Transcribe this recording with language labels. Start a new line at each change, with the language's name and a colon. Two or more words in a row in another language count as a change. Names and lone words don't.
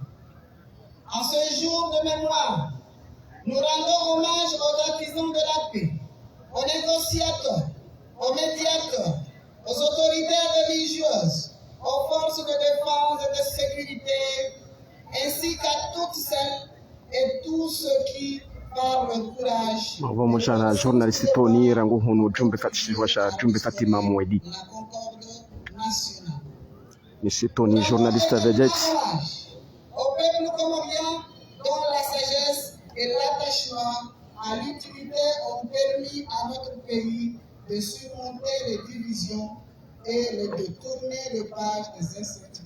French: En ce jour de mémoire, nous rendons hommage aux artisans de la paix, aux négociateurs, aux médiateurs, aux autorités religieuses, aux forces de défense et de sécurité, ainsi qu'à toutes celles et tous ceux qui, par le courage,
Ngazidja Comorian: Mujana journalist Tony rango hono jumbe Fatima Mouedi.
French: la concorde nationale. Monsieur Tony, journaliste vedette. Au peuple comorien, dont la sagesse et l'attachement à l'utilité ont permis à notre pays de surmonter les divisions et de tourner les pages des incertitudes.